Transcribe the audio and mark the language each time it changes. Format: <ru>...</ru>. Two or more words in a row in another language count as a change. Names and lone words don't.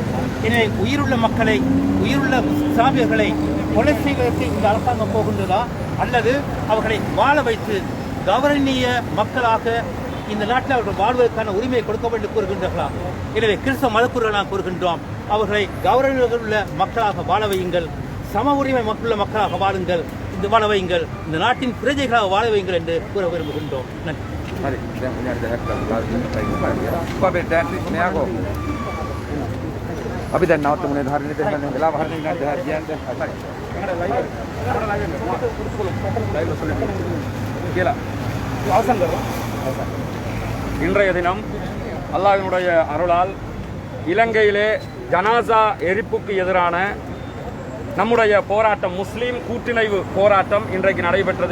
<ta>எனவே உயிருள்ள மக்களை, உயிருள்ள சாமியர்களை கொலை செய்வதற்கு இந்த அரசாங்கம் போகின்றதா, அல்லது அவர்களை வாழ வைத்து கௌரவனீய மக்களாக இந்த நாட்டில் அவர்கள் வாழ்வதற்கான உரிமையை கொடுக்க வேண்டும் கூறுகின்றார்களா? எனவே கிறிஸ்தவ மதக்குருவை நாம் கூறுகின்றோம், அவர்களை கௌரவங்கள் உள்ள மக்களாக வாழ வையுங்கள், சம உரிமை மக்களுள்ள மக்களாக வாழுங்கள், இந்த வாழ வையுங்கள், இந்த நாட்டின் பிரஜைகளாக வாழ வையுங்கள் என்று கூற விரும்புகின்றோம். நன்றி.</ta> <si>අපි දැන් නවත්තමුනේ ධර්මයේ දෙන්න වෙලාව හරියට විනාඩි 10ක් කියන්න හරි.</si> <ta>இன்றைய தினம் அல்லாஹ்வினுடைய அருளால் இலங்கையிலே ஜனாசா எரிப்புக்கு எதிரான நம்முடைய போராட்டம், முஸ்லீம் கூட்டிணைவு போராட்டம் இன்றைக்கு நடைபெற்றது.</ta>